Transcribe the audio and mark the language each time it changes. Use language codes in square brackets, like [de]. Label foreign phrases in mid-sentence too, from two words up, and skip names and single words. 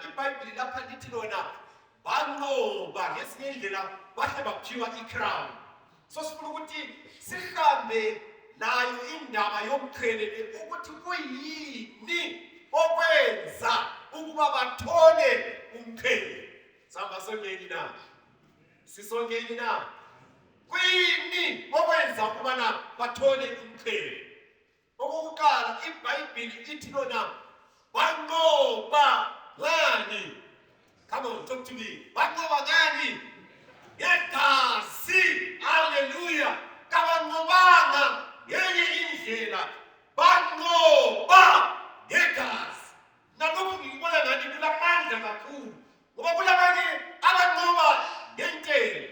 [zu] iBhayibheli lapha lithi lona banqoba ngesinye indlela bahle baphiwa i-crown. So sifuna ukuthi sihambe nayo indaba yomqhele ukuthi kuyini okwenza ukuba bathole umqhele. Sihamba songeni na? Sisongeni na? Kuyini okwenza ukubana bathole umqhele? Okokuqala iBhayibheli ithi lona banqoba ngani? [en] Come on, talk to me. [zu] Banqoba ngani? Ngegazi. Hallelujah. Kabanqobanga ngenye indlela. Banqoba ngegazi. Nalokhu ngikubona ngani kulamandla kakhulu. Ngoba kulabanye abanqoba ngentela.